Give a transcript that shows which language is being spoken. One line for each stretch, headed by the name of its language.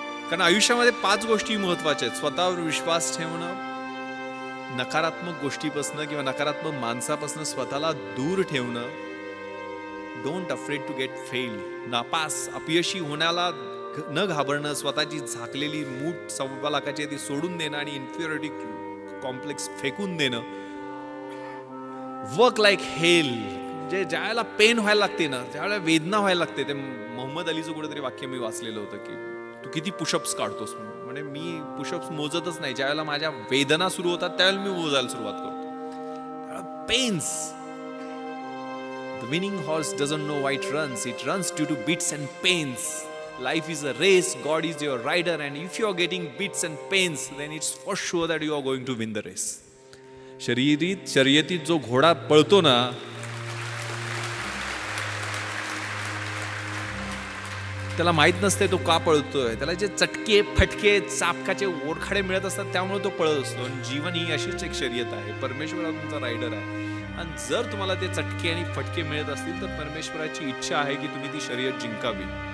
Marathi: कारण आयुष्यामध्ये 5 गोष्टी महत्वाच्या आहेत. स्वतःवर विश्वास ठेवणं, नकारात्मक गोष्टीपासून किंवा नकारात्मक माणसापासून स्वतःला दूर ठेवणं,
English: don't afraid to get fail,
Marathi: नापास अपयशी होण्याला न घाबरणं, स्वतःची झाकलेली मूठ 1.25 लाखाची ती सोडून देणं आणि इन्फिरियरिटी कॉम्प्लेक्स फेकून देणं,
English: Work like hell.
Marathi: जे ज्यावेळेला पेन व्हायला लागते ना, ज्यावेळेला वेदना व्हायला लागते, ते मोहम्मद अलीचं कुठेतरी वाक्य मी वाचलेलं होतं की तू किती पुशअप्स काढतोस. म्हणजे मी पुशअप्स मोजतच नाही, ज्यावेळेला माझ्या वेदना सुरू होतात त्यावेळेला मी मोजायला सुरुवात करतो.
English: Pains. The winning horse doesn't know why it runs. It runs due to beats and pains. Life is a race. God is your rider, and if you are getting beats and pains, then it's for sure that you are going to win the race.
Marathi: शर्यतीत जो घोडा पळतो ना, त्याला माहित नसते तो का पळतोय. त्याला जे चटके फटके चापकाचे ओरखाडे मिळत असतात त्यामुळे तो पळत असतो. आणि जीवन ही अशीच एक शर्यत आहे. परमेश्वर हा तुमचा रायडर आहे, आणि जर तुम्हाला ते चटके आणि फटके मिळत असतील तर परमेश्वराची इच्छा आहे की तुम्ही ती शर्यत जिंकावी.